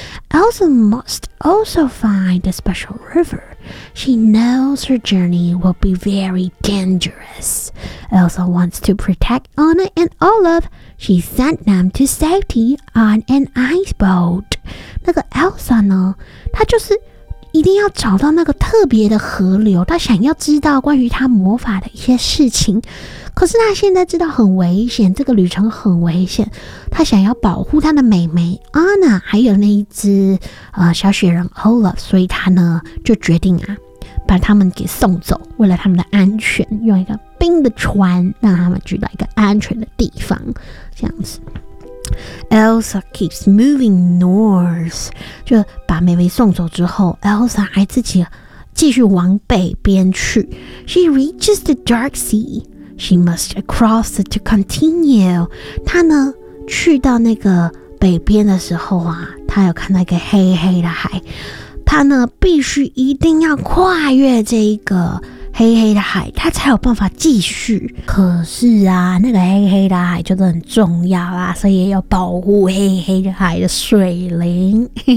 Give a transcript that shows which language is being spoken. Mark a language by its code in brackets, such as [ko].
[en] Elsa must also find a special river. She knows her journey will be very dangerous. Elsa wants to protect Anna and Olaf. She sent them to safety on an ice boat. [zh] 那个 Elsa 呢，她就是一定要找到那个特别的河流，她想要知道关于她魔法的一些事情。可是她现在知道很危险，这个旅程很危险，她想要保护她的妹妹 Anna 还有那一只小雪人 Olaf， 所以她呢就决定啊把他们给送走，为了他们的安全，用一个冰的船让他们去到一个安全的地方，这样子。 [en] Elsa keeps moving north， [zh] 就把妹妹送走之后， Elsa 还自己继续往北边去。 [en] She reaches the dark sea， She must cross it to continue。 [zh] 她呢去到那个北边的时候啊，她有看到一个黑黑的海，她呢必须一定要跨越这一个黑黑的海，他才有办法继续。可是啊，那个黑黑的海就是很重要啦，所以也要保护黑黑的海的水灵。